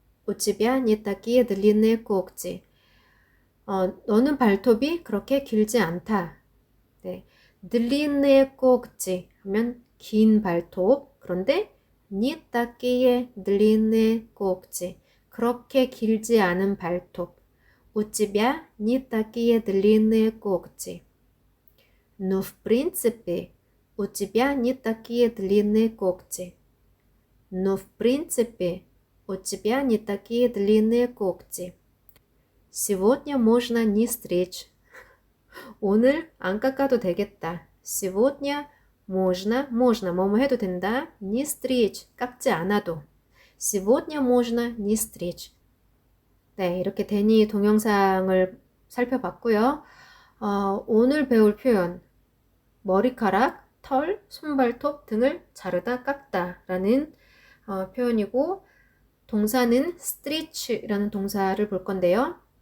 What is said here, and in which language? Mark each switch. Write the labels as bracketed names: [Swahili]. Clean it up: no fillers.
[Russian] У тебя не такие длинные когти. [Korean] 너는 발톱이 그렇게 길지 않다. 네. [Russian] длинные когти [Korean] 하면 긴 발톱. 그런데 [Russian] не такие длинные когти. [Korean] 그렇게 길지 않은 발톱. [Russian] У тебя не такие длинные когти. Но в принципе у тебя не такие длинные когти. Но в принципе у тебя не такие длинные когти. Сегодня можно не стричь. [Korean] 오늘 안 깎아도 되겠다. [Russian] Сегодня можно [Korean] 뭐뭐 해도 된다. [Russian] Не стричь, [Korean] 깎지 않아도. [Russian] Сегодня можно не стричь. [Korean] 네, 이렇게 데니 동영상을 살펴봤고요. 오늘 배울 표현 머리카락, 털, 손발톱 등을 자르다 깎다 라는 표현이고 동사는 stretch라는 동사를 볼 건데요.